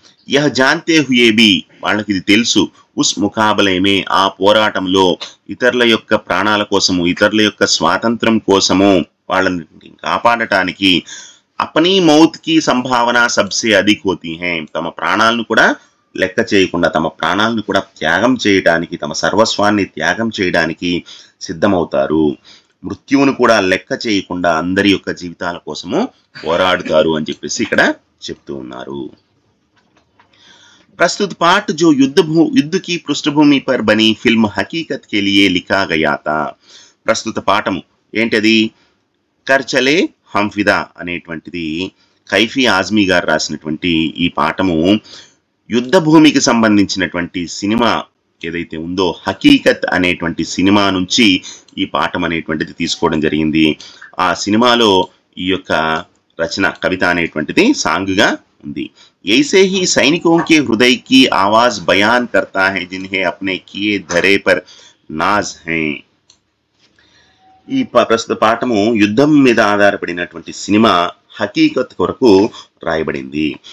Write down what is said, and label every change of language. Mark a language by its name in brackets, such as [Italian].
[Hindi] Yeah జాన్తే హుయే B, [Telugu] వాళ్ళకి ఇది తెలుసు, [Hindi] ఉస్ ముకాబలేమే, [Telugu] ఆ పోరాటంలో ఇతరుల యొక్క ప్రాణాల కోసము, ఇతరుల యొక్క స్వాతంత్రం కోసము వాళ్ళని కాపాడటానికి [Hindi] అపనీ మౌత్ కి సంభావన సబ్సే అధిక్ హోతీ హై, [Telugu] తమ ప్రాణాలను కూడా లెక్క చేయకుండా తమ ప్రాణాలను కూడా త్యాగం చేయడానికి, తమ సర్వస్వాన్ని త్యాగం చేయడానికి సిద్ధమవుతారు. మృత్యువును కూడా లెక్క చేయకుండా అందరి యొక్క జీవితాల కోసము పోరాడుతారు అని చెప్పేసి ఇక్కడ చెప్తూ ఉన్నారు. [Hindi] प्रस्तुत पाठ जो युद्ध की पृष्ठभूमि पर बनी फिल्म हकीकत के लिए लिखा गया था. [Telugu] ప్రస్తుత పాఠము ఏంటది? కర్చలే హంఫిదా అనేటువంటిది కైఫీ ఆజ్మీ గారు రాసినటువంటి ఈ పాఠము యుద్ధ భూమికి సంబంధించినటువంటి సినిమా ఏదైతే ఉందో హకీకత్ అనేటువంటి సినిమా నుంచి ఈ పాఠం అనేటువంటిది తీసుకోవడం జరిగింది. ఆ సినిమాలో ఈ యొక్క రచన కవిత అనేటువంటిది సాంగ్గా ఉంది. [Hindi] ऐसे ही सैनिकों के हृदय की आवाज बयान करता है जिन्हें अपने किए धरे पर नाज हैं. [Telugu] ఈ ప్రస్తుత పాఠము యుద్ధం మీద ఆధారపడినటువంటి సినిమా హకీకత్ కొరకు రాయబడింది.